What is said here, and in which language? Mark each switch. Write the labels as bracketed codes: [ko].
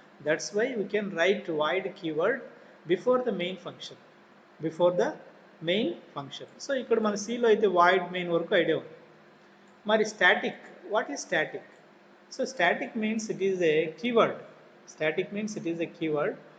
[en] That's why we can write void keyword before the main function. Before the main function. [te] So ఇక్కడ మన C లో అయితే void main వరకు idea ఉంది. [en] మరి static, what is static? So static means it is a keyword. Static means it is a keyword.